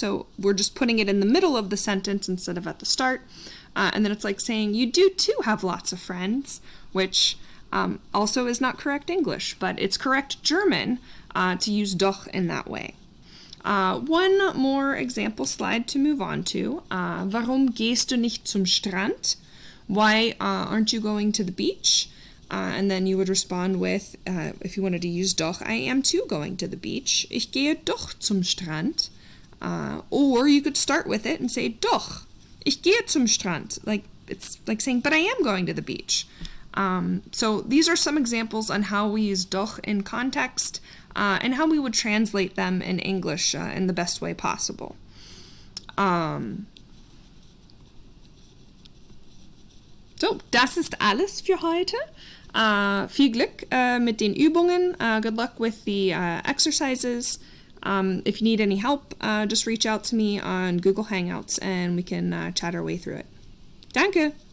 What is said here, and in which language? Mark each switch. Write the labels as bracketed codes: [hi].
[en] So we're just putting it in the middle of the sentence instead of at the start. And then it's like saying, you do too have lots of friends, which also is not correct English, but it's correct German to use doch in that way. One more example slide to move on to. [de] Warum gehst du nicht zum Strand? [en] Why aren't you going to the beach? And then you would respond with, if you wanted to use doch, I am too going to the beach. [de] Ich gehe doch zum Strand. [en] Or you could start with it and say, [de] doch, ich gehe zum Strand. [en] Like, it's like saying, but I am going to the beach. So these are some examples on how we use doch in context and how we would translate them in English in the best way possible. [de] So, das ist alles für heute. Viel Glück mit den Übungen. [en] Good luck with the exercises. If you need any help, just reach out to me on Google Hangouts and we can chat our way through it. Danke!